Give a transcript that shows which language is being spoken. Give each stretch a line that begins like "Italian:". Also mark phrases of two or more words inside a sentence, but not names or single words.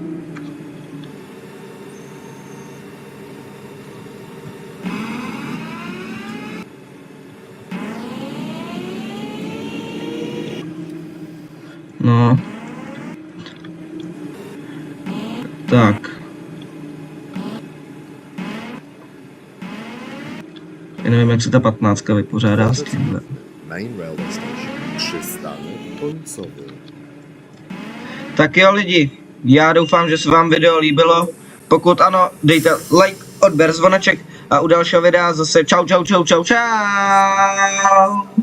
Czech: No. Tak. Já nevím, jak se ta 15 vypořádá s tímhle.
English: Main Railway Station.
Polish: Przystanek końcowy.
Czech: Tak jo lidi, já doufám, že se vám video líbilo. Pokud ano, dejte like, odběr, zvoneček a u dalšího videa zase čau.